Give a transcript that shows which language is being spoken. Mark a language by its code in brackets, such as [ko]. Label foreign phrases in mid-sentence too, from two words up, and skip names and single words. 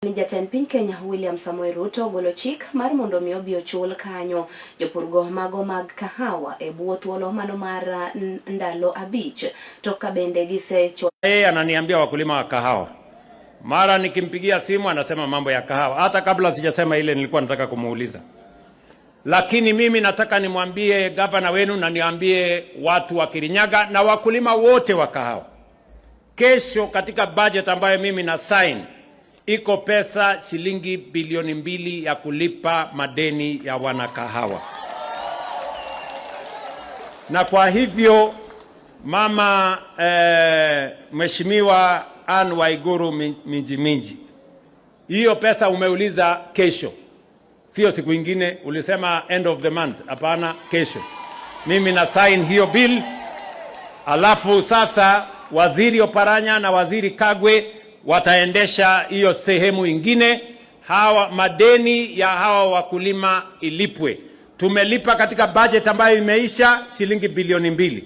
[luo] Ni jatend piny Kenya William Samoei Ruto golo chik mar mondo mi obi ochul kanyo jopurgo mago mag kahawa e bwo thuolo mano mar ndalo abich to ka bende gisecho. [sw] Yeye ananiambia wakulima wa kahawa. Mara nikimpigia simu anasema mambo ya kahawa. Hata kabla sijasema ile nilikuwa nataka kumuuliza. Lakini mimi nataka nimwambie gavana wenu na niambie watu wa Kirinyaga na wakulima wote wa kahawa. Kesho katika budget ambayo mimi na sign iko pesa shilingi bilioni 2 ya kulipa madeni ya wanakahawa. Na kwa hivyo mama Mheshimiwa Anne Waiguru Minji, hiyo pesa umeuliza kesho, sio siku ingine. Ulisema [en] end of the month. [sw] Hapana, kesho mimi na sign hiyo bill. Alafu sasa waziri Oparanya na waziri Kagwe wataendesha hiyo sehemu ingine. Hawa madeni ya hawa wakulima ilipwe. Tumelipa katika budget ambayo imeisha shilingi bilioni 2.